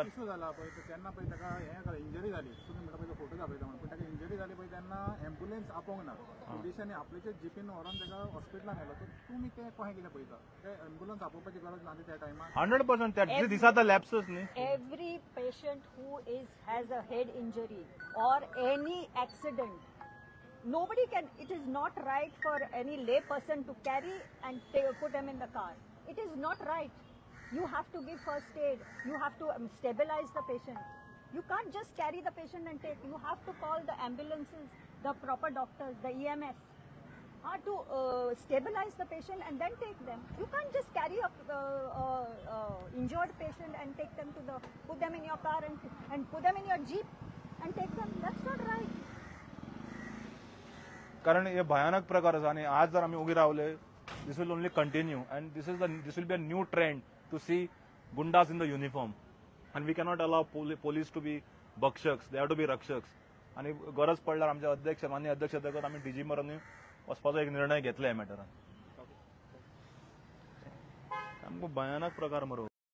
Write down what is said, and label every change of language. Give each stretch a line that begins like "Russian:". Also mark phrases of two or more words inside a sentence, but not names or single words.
Konkani: इश्यू जाला पळय तेन्ना पळय ताका हें इंजरी जाली तुमी म्हणटा पळय फोटो दाखयता म्हणून पूण ताका इंजरी जाली पळय तेन्ना एम्ब्युलन्स आपोवंक ना पुलिसांनी आपल्याच्या जीपीन व्हरोन ताका हॉस्पिटलान व्हेलो तर तुमी तें कशें कितें पळयता ते एम्ब्युलन्स आपोवपाची गरज ना त्या टायमार 100% त्या दिसात लॅप्सस न्ही
English: Every patient who has a head injury or any accident, nobody can. It is not right for any lay person to carry and put them in the car. It is not right. You have to give first aid. You have to stabilize the patient. You can't just carry the patient and take. You have to call the ambulances, the proper doctors, the EMS, to stabilize the patient and then take them. You can't just carry a injured patient and take them put them in your car and put them in your jeep and take them. That's not right.
Konkani: कारण हे भयानक प्रकार आसा आनी आज जर आमी उबी रावले
English: this will only continue and this will be a new trend to see goondas in the uniform and we cannot allow police to be bhakshaks they have to be rakshaks
Konkani: आनी गरज पडल्यार आमचे अध्यक्ष माननीय अध्यक्ष देखत आमी डीजी मरांनी वचपाचो एक निर्णय घेतला ह्या मॅटरान सामको भयानक प्रकार मरो